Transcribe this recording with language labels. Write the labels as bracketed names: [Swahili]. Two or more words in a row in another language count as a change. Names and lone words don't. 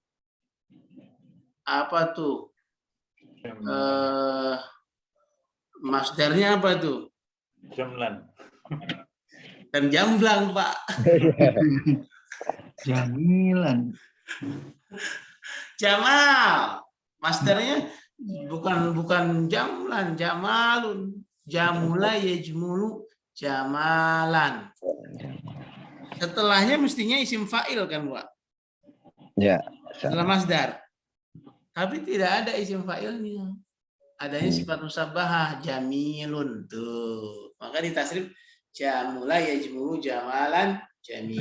[Indonesian] Apa tuh? Masdarnya apa tuh? Jamlan. Dan jamblang, Pak. Jamilan. Jamal. Masdarnya bukan jamlan, jamalun. [Arabic] جمل يجمل جمالا. [Indonesian] Setelahnya mestinya [Arabic] اسم فاعل [Indonesian] kan, Pak? Ya. Setelah masdar. Tapi tidak ada isim fa'ilnya. Adanya [Arabic] صفة مشبهة, [Indonesian] jamilun. Tuh. Maka ditasrif [Arabic] جمل يجمل جمالا جميل.